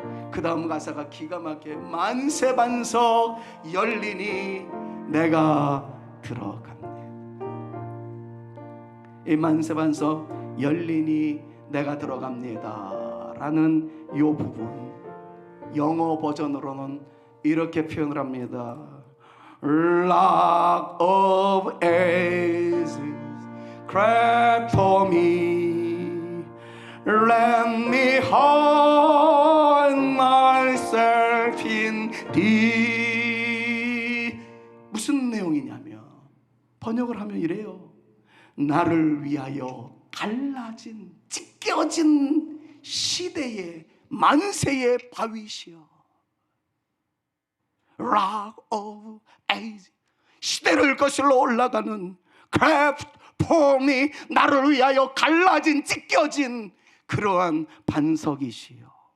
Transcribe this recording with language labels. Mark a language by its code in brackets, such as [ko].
[ko] 그 다음 가사가 기가 막혀. 만세반석 열리니 내가 들어갑니다. 이 만세반석 열리니 내가 들어갑니다 라는 이 부분, 영어 버전으로는 이렇게 표현을 합니다. [en] Rock of ages crack for me, let me hide myself in thee. [ko] 무슨 내용이냐면, 번역을 하면 이래요. 나를 위하여 갈라진, 찢겨진 시대의 만세의 바위시여, Rock of Ages, 시대를 거슬러 올라가는 [en] Craft for me, [ko] 나를 위하여 갈라진, 찢겨진 그러한 반석이시여.